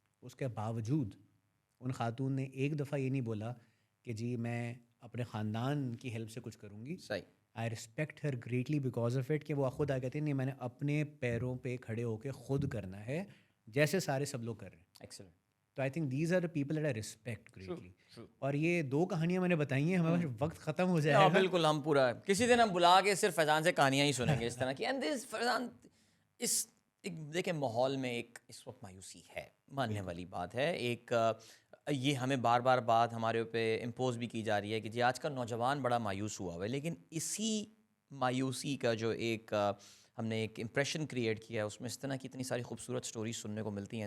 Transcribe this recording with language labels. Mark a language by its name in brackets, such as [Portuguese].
[Urdu] اس کے باوجود ان خاتون نے ایک دفعہ یہ نہیں بولا کہ جی میں اپنے خاندان کی ہیلپ سے کچھ کروں گی. صحیح. [English] I respect her greatly because of it, [Urdu] کہ وہ خود آ کہتے ہیں نہیں میں نے اپنے پیروں پہ کھڑے ہو کے خود کرنا ہے جیسے سارے سب لوگ کر رہے ہیں. [English] Excellent. تو I think these are the people that I respect greatly. [Urdu] اور یہ 2 کہانیاں میں نے بتائی ہیں, ہمارا وقت ختم ہو جائے گا. بالکل, ہم پورا کسی دن ہم بلا کے صرف فیضان سے کہانیاں ہی سنیں گے اس طرح کی. اینڈ دس فیضان اس دیکھیں ماحول میں ایک اس وقت مایوسی ہے, ماننے والی بات ہے. ایک یہ ہمیں بار بات ہمارے اوپر امپوز بھی کی جا رہی ہے کہ جی آج کل نوجوان بڑا مایوس ہوا ہوا ہے, لیکن اسی مایوسی کا جو ایک ہم نے ایک امپریشن کریٹ کیا ہے, اس میں اس طرح کی اتنی ساری خوبصورت سٹوریز سننے کو ملتی ہیں.